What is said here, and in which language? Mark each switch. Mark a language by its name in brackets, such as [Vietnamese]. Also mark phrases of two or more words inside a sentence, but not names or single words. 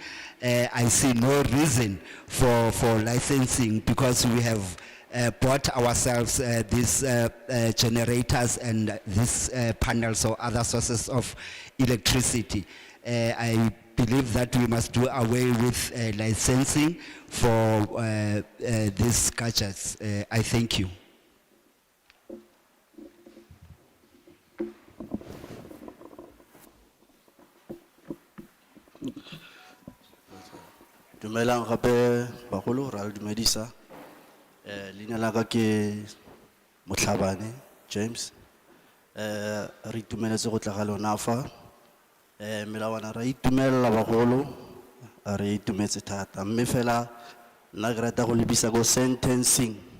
[English] I see no reason for licensing because we have bought ourselves these generators and these panels or other sources of electricity. I believe that we must do away with licensing for these gadgets. I thank you. [Tswana] Dumelang gape bagolo ra le dumedisa leina la ka ke Motlhabane James re itumeletse go tla ga lona fa melawana ra itumella bagolo re itumetse thata mme fela nna ke rata go lebisa go sentencing